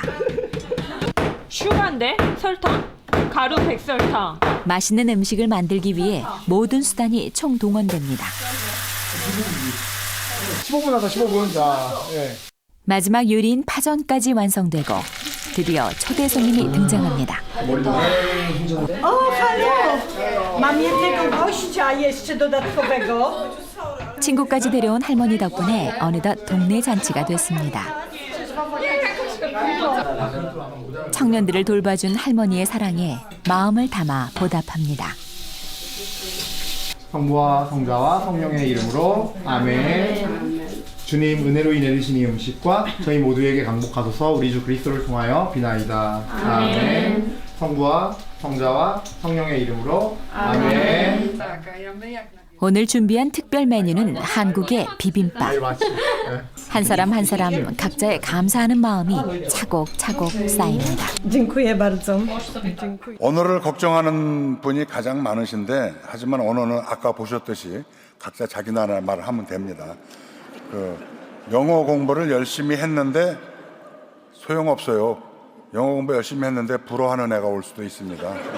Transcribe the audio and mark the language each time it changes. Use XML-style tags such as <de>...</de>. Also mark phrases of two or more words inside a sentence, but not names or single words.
<ko>슈가인데? 설탕? 가루 백설탕. 맛있는 음식을 만들기 위해 모든 수단이 총동원됩니다. 15분 하자 15분. 자, 예. 마지막 요리인 파전까지 완성되고 드디어 초대 손님이 등장합니다.</ko> <pl>O, halo! Mam jednego gościa jeszcze dodatkowego.</pl> <ko>친구까지 데려온 할머니 덕분에 어느덧 동네 잔치가 됐습니다. 청년들을 돌봐준 할머니의 사랑에 마음을 담아 보답합니다. 성부와 성자와 성령의 이름으로 아멘. 주님 은혜로 인해 드신 이 음식과 저희 모두에게 강복하소서. 우리 주 그리스도를 통하여 비나이다. 아멘. 성부와 성자와 성령의 이름으로 아멘. 오늘 준비한 특별 메뉴는 한국의 비빔밥. 한 사람 한 사람 각자의 감사하는 마음이 차곡차곡 쌓입니다.</ko> <pl>Dziękuję bardzo. Dziękuję.</pl> <ko>언어를 걱정하는 분이 가장 많으신데, 하지만 언어는 아까 보셨듯이 각자 자기 나라 말을 하면 됩니다. 영어 공부를 열심히 했는데 소용없어요. 영어 공부 열심히 했는데 불어하는 애가 올 수도 있습니다.</ko>